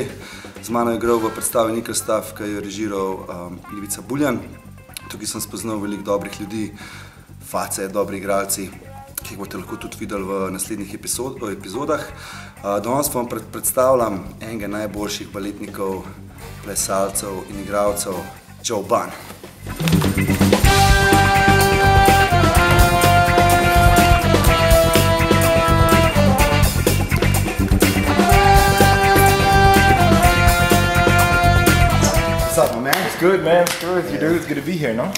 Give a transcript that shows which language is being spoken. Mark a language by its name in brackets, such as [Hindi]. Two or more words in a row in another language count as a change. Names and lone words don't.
[Slovenian] Z mano je igral v predstavi Nikelstav, ki je režiral Joe Bunna. Tukaj sem spoznal veliko dobrih ljudi, face, dobri igralci, ki jih boste lahko tudi videli v naslednjih epizodah. Danes vam predstavljam enega najboljših baletnikov, plesalcev in igralcev, Joe Bunna. [English] What's up, my man? It's good, man. It's good with you, dude. It's good to be here, no?